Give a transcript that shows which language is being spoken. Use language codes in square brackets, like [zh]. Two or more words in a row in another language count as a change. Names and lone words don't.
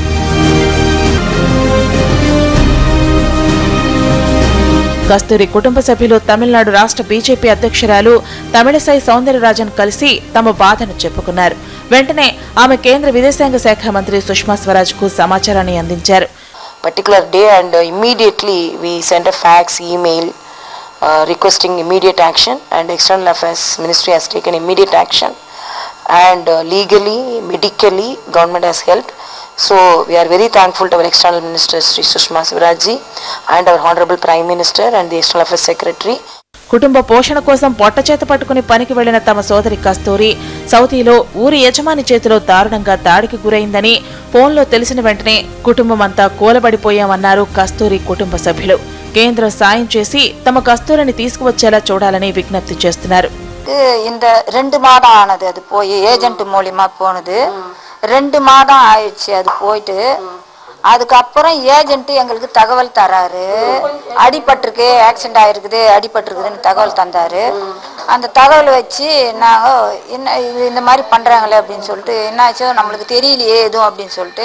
[te] కస్తూరి కుటుంబ సభ్యులు తమిళనాడు రాష్ట్ర బీజేపీ అధ్యక్షురాలు తమిళసై సౌందరరాజన్ కలిసి తమ బాధను చెప్పుకున్నారు. వెంటనే ఆమె కేంద్ర విదేశాంగ శాఖ మంత్రి సుష్మా స్వరాజ్ కు సమాచారాన్ని అందించారు. [en] Particular day and immediately we sent a fax email requesting immediate action, and External Affairs Ministry has taken immediate action, and legally, medically government has helped. So we are very thankful to our External Minister Sri Sushma Swaraj ji and our Honorable Prime Minister and the External Affairs Secretary. [te] కుటుంబ పోషణ కోసం పొట్టచేత పట్టుకుని పనికి వెళ్లిన తమ సోదరి కస్తూరి సౌదీలో ఊరి యజమాని చేతిలో దారుణంగా దాడికి గురైందని ఫోన్లో తెలిసిన వెంటనే కుటుంబమంతా కూలబడిపోయామన్నారు కస్తూరి కుటుంబ సభ్యులు. కేంద్రం సాయం చేసి తమ కస్తూరిని తీసుకువచ్చేలా చూడాలని విజ్ఞప్తి చేస్తున్నారు. [ta] இந்த 2 மாதம் ஆனது அது போய் ஏஜென்ட் மூலமா போனது. 2 மாதம் ஆயிடுச்சு அது போயிட்டு. அதுக்கப்புறம் ஏஜென்ட் எங்களுக்கு தகவல் தராரு, அடிபட்டிருக்கு, ஆக்சிடென்ட் ஆயிருக்குது, அடிபட்டிருக்குதுன்னு தகவல் தந்தாரு. அந்த தகவல் வச்சு நாங்கள் என்ன இந்த மாதிரி பண்றாங்களே அப்படின்னு சொல்லிட்டு என்னாச்சோ நம்மளுக்கு தெரியலையே எதுவும் அப்படின்னு சொல்லிட்டு